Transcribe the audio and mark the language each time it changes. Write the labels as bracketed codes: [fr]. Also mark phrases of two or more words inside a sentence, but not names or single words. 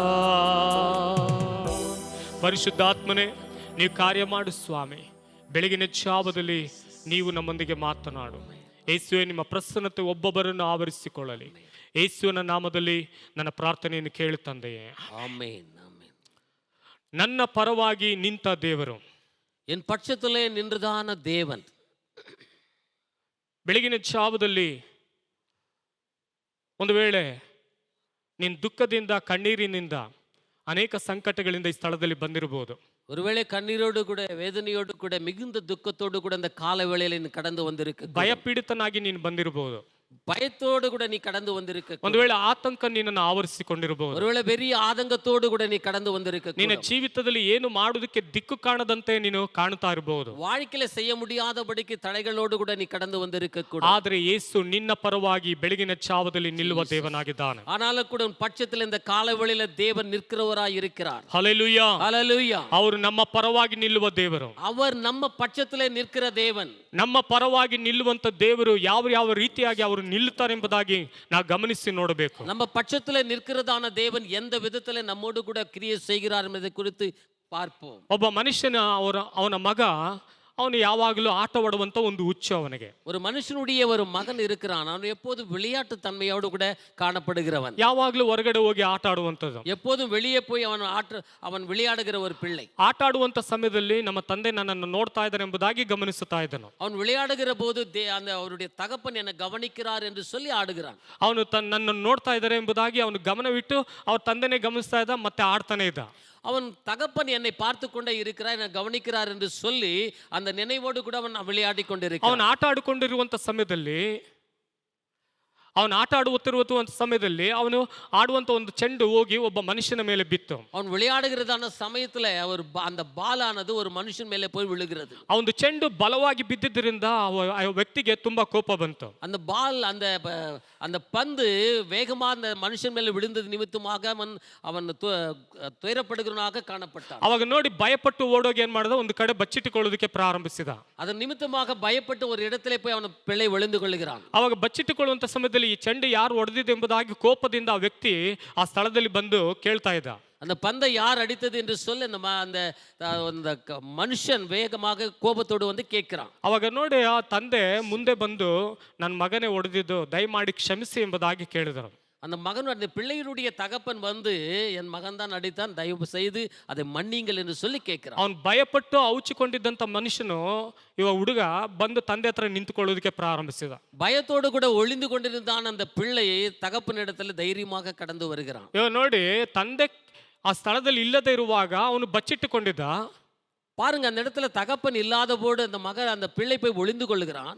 [kn] ಪರಿಶುದ್ಧಾತ್ಮನೇ, ನೀವು ಕಾರ್ಯ ಮಾಡು ಸ್ವಾಮಿ. ಬೆಳಗಿನ ಚಾವದಲ್ಲಿ ನೀವು ನಮ್ಮೊಂದಿಗೆ ಮಾತನಾಡು. ಯೇಸುವೆ, ನಿಮ್ಮ ಪ್ರಸನ್ನತೆ ಒಬ್ಬೊಬ್ಬರನ್ನು ಆವರಿಸಿಕೊಳ್ಳಲಿ. ಯೇಸುವಿನ ನಾಮದಲ್ಲಿ ನನ್ನ ಪ್ರಾರ್ಥನೆಯನ್ನು ಕೇಳು ತಂದೆಯೇ. [ta] ஆமென், ஆமென். [kn] ನನ್ನ ಪರವಾಗಿ ನಿಂತ ದೇವರು, [ta] என் பட்சத்திலே நின்றுதான தேவன். [kn] ಬೆಳಗಿನ ಚಾವದಲ್ಲಿ ಒಂದು ವೇಳೆ ನಿನ್ನ ದುಃಖದಿಂದ ಕಣ್ಣೀರಿನಿಂದ ಅನೇಕ ಸಂಕಟಗಳಿಂದ ಈ ಸ್ಥಳದಲ್ಲಿ ಬಂದಿರಬಹುದು. [ta] ஒருவேளை கண்ணீரோடு கூட வேதனையோடு கூட மிகுந்த துக்கத்தோடு கூட அந்த கால வேளையில நீ கடந்து வந்திருக்க. [kn] ಭಯಪೀಡಿತನಾಗಿ ನೀನು ಬಂದಿರಬಹುದು. [ta] பயத்தோடு கூட நீ கடந்து வந்திருக்க. [kn] ಒಂದು ವೇಳೆ ಆತಂಕ ನಿನ್ನನ್ನು ಆವರಿಸಿಕೊಂಡಿರಬಹುದು. [ta] ஒருவேளை பெரிய ஆதங்கத்தோடு கூட நீ கடந்து வந்திருக்க. [kn] ನಿನ್ನ ಜೀವಿತದಲ್ಲಿ ಏನು ಮಾಡುವುದಕ್ಕೆ ದಿಕ್ಕು ಕಾಣದಂತೆ ನೀನು ಕಾಣ್ತಾ ಇರಬಹುದು. [ta] வாழ்க்கையில செய்ய முடியாதபடிக்கு தடைகளோடு கூட நீ கடந்து வந்திருக்க கூட. [kn] ಆದರೆ ಯೇಸು ನಿನ್ನ ಪರವಾಗಿ ಬೆಳಗಿನ ಚಾವದಲ್ಲಿ ನಿಲ್ಲುವ ದೇವನಾಗಿದ್ದಾನೆ. [ta] ஆனாலும் கூட உன் பட்சத்தில் இந்த கால வேளையில தேவன் நிற்கிறவராய் இருக்கிறார். [kn] ಹಲ್ಲೆಲೂಯಾ, [ta] ஹல்லேலூயா. [kn] ಅವರು ನಮ್ಮ ಪರವಾಗಿ ನಿಲ್ಲುವ ದೇವರು. [ta] அவர் நம்ம பட்சத்திலே நிற்கிற தேவன். [kn] ನಮ್ಮ ಪರವಾಗಿ ನಿಲ್ಲುವಂತ ದೇವರು ಯಾವ ಯಾವ ರೀತಿಯಾಗಿ ಅವರು ನಿಲ್ಲುತ್ತಾರೆ ಎಂಬುದಾಗಿ ನಾವು ಗಮನಿಸಿ ನೋಡಬೇಕು. [ta] நம்ம பட்சத்திலே நிற்கிறதான தேவன் எந்த விதத்திலே நம்மோடு கூட கிரியை செய்கிறார் என்பதை குறித்து பார்ப்போம். [kn] ಒಬ್ಬ ಮನುಷ್ಯನ ಅವನ ಮಗ ಅವನು ಯಾವಾಗಲೂ ಆಟವಾಡುವಂತ ಒಂದು ಹುಚ್ಚು ಅವನಿಗೆ. [ta] ஒரு மனுஷனுடைய ஒரு மகன் இருக்கிறான், அவன் எப்போதும் விளையாட்டு தன்மையோடு கூட காணப்படுகிறவன், [kn] ಯಾವಾಗಲೂ ಹೊರಗಡೆ ಹೋಗಿ ಆಟ ಆಡುವಂಥದ್ದು. [ta] எப்போதும் வெளியே போய் அவன் விளையாடுகிற ஒரு பிள்ளை. [kn] ಆಟ ಆಡುವಂತ ಸಮಯದಲ್ಲಿ ನಮ್ಮ ತಂದೆ ನನ್ನನ್ನು ನೋಡ್ತಾ ಇದ್ದಾರೆ ಎಂಬುದಾಗಿ ಗಮನಿಸುತ್ತಾ ಇದ್ದನು. [ta] அவன் விளையாடுகிற போது அந்த அவருடைய தகப்பன் என்னை கவனிக்கிறார் என்று சொல்லி ஆடுகிறான். [kn] ಅವನು ನನ್ನನ್ನು ನೋಡ್ತಾ ಇದ್ದಾರೆ ಎಂಬುದಾಗಿ ಅವನು ಗಮನವಿಟ್ಟು ಅವ್ರ ತಂದೆನೇ ಗಮನಿಸ್ತಾ ಇದ್ದ, ಮತ್ತೆ ಆಡ್ತಾನೆ ಇದ್ದ. [ta] அவன் தகப்பன் என்னை பார்த்து கொண்டே இருக்கிறார், என்னை கவனிக்கிறார் என்று சொல்லி அந்த நினைவோடு கூட அவன் விளையாடி கொண்டிருக்கிறான். [kn] ಅವನು ಆಟ ಆಡಿಕೊಂಡಿರುವಂತ ಸಮಯದಲ್ಲಿ ಅವನು ಆಟ ಆಡುತ್ತಿರುವಂತ ಸಮಯದಲ್ಲಿ ಅವನು ಆಡುವಂತ ಒಂದು ಚೆಂಡು ಹೋಗಿ ಒಬ್ಬ ಮನುಷ್ಯನ ಮೇಲೆ ಬಿತ್ತು. [ta] அவன் விளையாடுகிறதான சமயத்துல அந்த பாலானது ஒரு மனுஷன் மேலே போய் விழுகிறது. [kn] ಆ ಒಂದು ಚೆಂಡು ಬಲವಾಗಿ ಬಿದ್ದಿದ್ದರಿಂದ ಆ ವ್ಯಕ್ತಿಗೆ ತುಂಬಾ ಕೋಪ ಬಂತು. [ta] அந்த பால் அந்த பந்து வேகமா அந்த மனுஷன் மேலே விழுந்தது நிமித்தமாக அவன் துயரப்படுகிறவனாக காணப்பட்டான். [kn] ಅವಾಗ ನೋಡಿ ಭಯಪಟ್ಟು ಓಡೋಗಿ ಏನ್ ಮಾಡಿದ, ಒಂದು ಕಡೆ ಬಚ್ಚಿಟ್ಟುಕೊಳ್ಳೋದಕ್ಕೆ ಪ್ರಾರಂಭಿಸಿದ. [ta] அதன் நிமித்தமாக பயப்பட்டு ஒரு இடத்திலே போய் அவன் பிள்ளை விழுந்து கொள்கிறான். [kn] ಅವಾಗ ಬಚ್ಚಿಟ್ಟುಕೊಳ್ಳುವಂತ ಸಮಯದಲ್ಲಿ ಈ ಚೆಂಡು ಯಾರು ಹೊಡೆದಿದೆ ಎಂಬುದಾಗಿ ಕೋಪದಿಂದ ಆ ವ್ಯಕ್ತಿ ಆ ಸ್ಥಳದಲ್ಲಿ ಬಂದು ಕೇಳ್ತಾ ಇದ್ದ. [ta] அந்த பந்தை யார் அடித்தது என்று சொல்லி அந்த மனுஷன் வேகமாக கோபத்தோடு வந்து கேட்கிறான். [kn] ಅವಾಗ ನೋಡಿ ಆ ತಂದೆ ಮುಂದೆ ಬಂದು ನನ್ನ ಮಗನೇ ಹೊಡೆದಿದ್ದು, ದಯಮಾಡಿ ಕ್ಷಮಿಸಿ ಎಂಬುದಾಗಿ ಕೇಳಿದರು. [ta] அந்த அந்த பிள்ளையினுடைய தகப்பன் வந்து என் மகன் தான் அடித்தான், தயவு செய்து அதை மன்னிங்கள் என்று சொல்லி கேட்கிறான். [kn] ಅವನು ಭಯಪಟ್ಟು ಔಚಿಕೊಂಡಿದ್ದಂತ ಮನುಷ್ಯನು ಇವ ಹುಡುಗ ಬಂದು ತಂದೆ ಹತ್ರ ನಿಂತುಕೊಳ್ಳೋದಕ್ಕೆ ಪ್ರಾರಂಭಿಸಿದ. [ta] பயத்தோடு கூட ஒளிந்து கொண்டிருந்தான் அந்த பிள்ளை தகப்பனிடத்தில் தைரியமாக கடந்து வருகிறான். [kn] ಇವ ನೋಡಿ ತಂದೆ ಆ ಸ್ಥಳದಲ್ಲಿ ಇಲ್ಲದೆ ಇರುವಾಗ ಅವನು ಬಚ್ಚಿಟ್ಟುಕೊಂಡಿದ್ದ. [ta] பாருங்க, அந்த இடத்துல தகப்பன் இல்லாத போது அந்த பிள்ளை போய் ஒளிந்து கொள்ளுகிறான்.